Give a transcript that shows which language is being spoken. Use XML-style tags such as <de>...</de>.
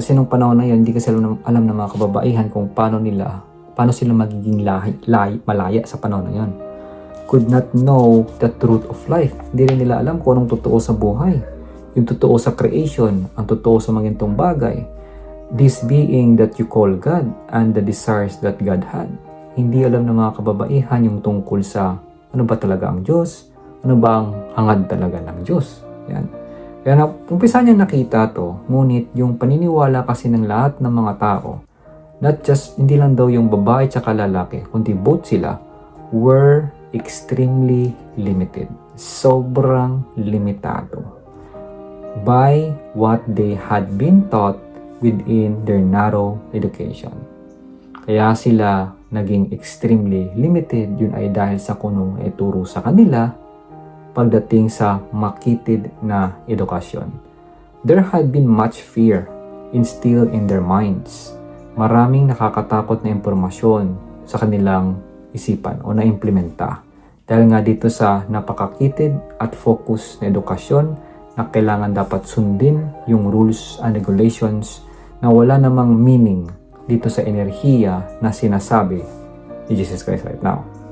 <tl>Kasi nung panahon na yun, hindi kasi alam ng mga kababaihan kung paano sila magiging malaya sa panahon na yun.</tl> <en>Could not know the truth of life.</en> <tl>Hindi rin nila alam kung anong totoo sa buhay. Yung totoo sa creation, ang totoo sa mga itong bagay.</tl> <en>This being that you call God and the desires that God had.</en> <tl>Hindi alam ng mga kababaihan yung tungkol sa ano ba talaga ang Diyos, ano ba ang hangad talaga ng Diyos. Yan. Kaya umpisa niya nakita to, ngunit yung paniniwala kasi ng lahat ng mga tao, not just, hindi lang daw yung babae tsaka lalaki, kundi both sila,</tl> <en>were extremely limited.</en> <tl>Sobrang limitado by what they had been taught within their narrow education. Kaya sila naging extremely limited, yun ay dahil sa kunong ituro sa kanila pagdating sa makitid na edukasyon.</tl> <en>There had been much fear instilled in their minds.</en> <tl>Maraming nakakatakot na impormasyon sa kanilang isipan o na-implementa. Dahil nga dito sa napakakitid at focus na edukasyon na kailangan dapat sundin yung rules and regulations na wala namang meaning dito sa enerhiya na sinasabi ni Jesus Christ right now.</tl>